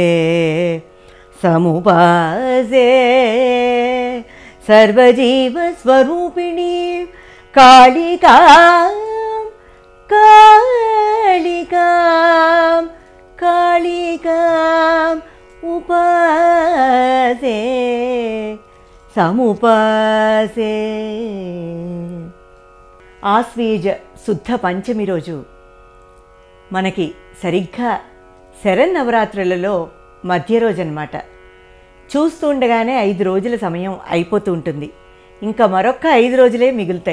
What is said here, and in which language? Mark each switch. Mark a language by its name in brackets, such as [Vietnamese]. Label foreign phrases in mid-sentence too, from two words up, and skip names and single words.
[Sanskrit] समुपासे सर्वजीव स्वरूपिणी कालिका कालिका कालिका उपासे [Telugu] समुपासे ఆశ్వీజ శుద్ధ పంచమి రోజు మనకి సరిగ్గా శరన్నవరాత్రులలో మధ్య రోజు అన్నమాట. చూస్తూ ఉండగానే 5 రోజుల సమయం అయిపోతూ ఉంటుంది. ఇంకా మరొక 5 రోజులే మిగులుతాయి.